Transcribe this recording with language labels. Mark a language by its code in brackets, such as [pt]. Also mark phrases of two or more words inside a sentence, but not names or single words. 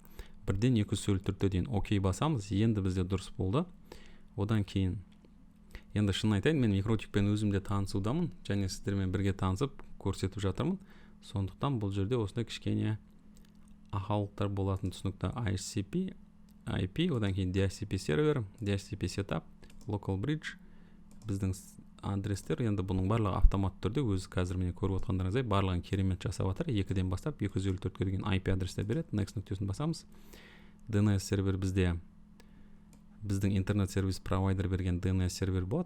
[kk] 1-ден 254-ге дейін окей басамыз, енді бізде дұрыс болды. Одан кейін, енді шын айтайын, мен микротикпен өзімде танысудамын, және сіздермен бірге танысып көрсетіп жатырмын. Сондықтан бұл жерде осындай кішкене ақаулықтар болатын түсінікті. ICP, IP, одан кейін DHCP сервер, [en] DHCP setup, local bridge, [kk] біздің адрестер, енді бұның барлығы автомат түрде өзі қазір мені көріп отқандарыңыздай барлығын керемет жасап жатыр. 2-ден бастап 254-ге деген IP адрестер береді. Next нүктесін басамыз. DNS сервер бізде біздің интернет сервис провайдер берген DNS сервер болады.